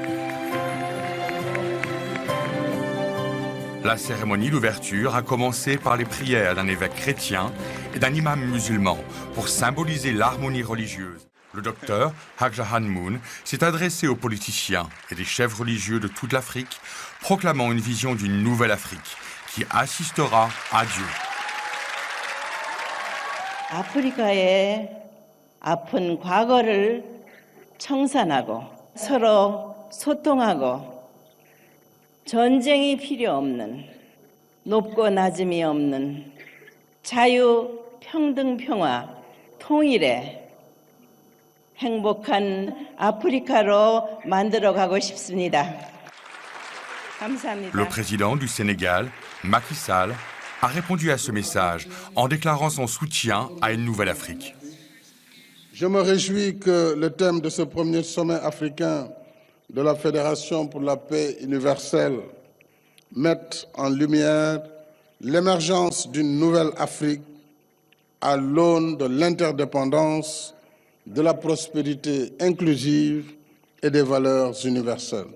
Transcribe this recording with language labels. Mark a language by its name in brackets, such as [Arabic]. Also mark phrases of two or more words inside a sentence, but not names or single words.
[French] La cérémonie d'ouverture a commencé par les prières d'un évêque chrétien et d'un imam musulman pour symboliser l'harmonie religieuse. Le docteur Hagja Hanmoun s'est adressé aux politiciens et des chefs religieux de toute l'Afrique, proclamant une vision d'une nouvelle Afrique qui assistera à Dieu. [Korean] 아프리카의 아픈 과거를 청산하고 서로 소통하고 전쟁이 필요 없는 높고 낮음이 없는 자유, 평등, 평화, 통일의 행복한 아프리카로 만들어가고 싶습니다. 감사합니다. [French] Le président du Sénégal, Macky Sall, a répondu à ce message en déclarant son soutien à une nouvelle Afrique. Je me réjouis que le thème de ce premier sommet africain de la Fédération pour la paix universelle mette en lumière l'émergence d'une nouvelle Afrique à l'aune de l'interdépendance, de la prospérité inclusive et des valeurs universelles.